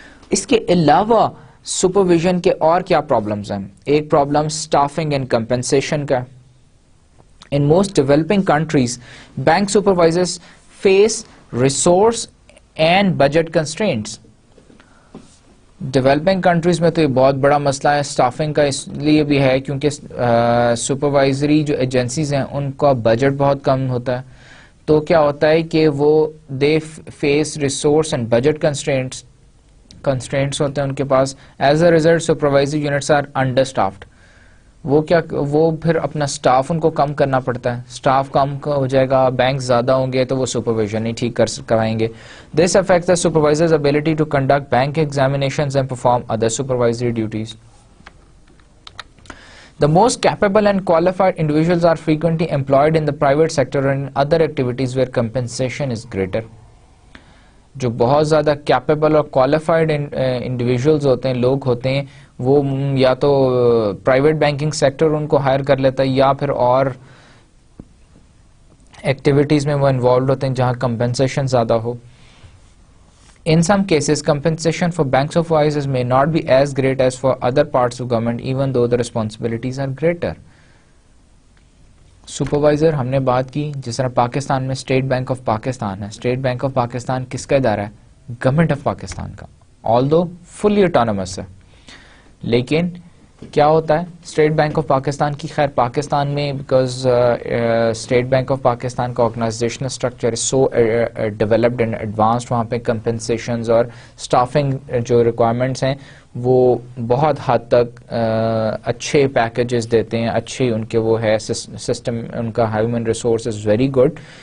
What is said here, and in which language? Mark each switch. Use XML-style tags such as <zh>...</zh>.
<ur>اس کے علاوہ سپرویژن کے اور کیا پرابلمز ہیں؟ ایک پرابلم اسٹافنگ اینڈ کمپنسیشن کا.</ur> <en>In most developing countries, bank supervisors face resource and budget constraints.</en> <ur>Developing countries میں تو یہ بہت بڑا مسئلہ ہے اسٹافنگ کا، اس لیے بھی ہے کیونکہ سپروائزری جو ایجنسیز ہیں ان کا بجٹ بہت کم ہوتا ہے. تو کیا ہوتا ہے کہ وہ</ur> <en>they face resource and budget constraints</en> <ur>ہوتے ہیں ان کے پاس.</ur> <en>As a result supervisory units are understaffed.</en> <ur>وہ پھر اپنا سٹاف ان کو کم کرنا پڑتا ہے. سٹاف کم ہو جائے گا، بینک زیادہ ہوں گے تو وہ سپرویژن نہیں ٹھیک کروائیں گے.</ur> <en>This affects the supervisors ability to conduct bank examinations and perform other supervisory duties. The most capable and qualified individuals are frequently employed in the private sector and in other activities where compensation is greater.</en> <ur>جو بہت زیادہ capable اور qualified individuals ہوتے ہیں، لوگ ہوتے ہیں، وہ یا تو پرائیویٹ بینکنگ سیکٹر ان کو ہائر کر لیتا ہے یا پھر اور ایکٹیویٹیز میں وہ انوالوڈ ہوتے ہیں جہاں کمپنسیشن زیادہ ہو.</ur> <en>In some cases, compensation for bank supervisors may not be as great as for other parts of government, even though the responsibilities are greater.</en> <ur>Supervisor ہم نے بات کی جس طرح پاکستان میں اسٹیٹ بینک آف پاکستان ہے. اسٹیٹ بینک آف پاکستان کس کا ادارہ ہے؟ گورنمنٹ آف پاکستان کا،</ur> <en>although fully autonomous</en> <ur>ہے. لیکن کیا ہوتا ہے اسٹیٹ بینک آف پاکستان کی، خیر پاکستان میں because state bank of Pakistan کا organisational structure</ur> <en>is so developed and advanced,</en> <ur>وہاں پہ کمپنسیشنز اور اسٹافنگ جو ریکوائرمنٹس ہیں وہ بہت حد تک اچھے پیکیجز دیتے ہیں، اچھے ان کے وہ ہے سسٹم، ان کا human resource</ur> <en>Is very good.</en>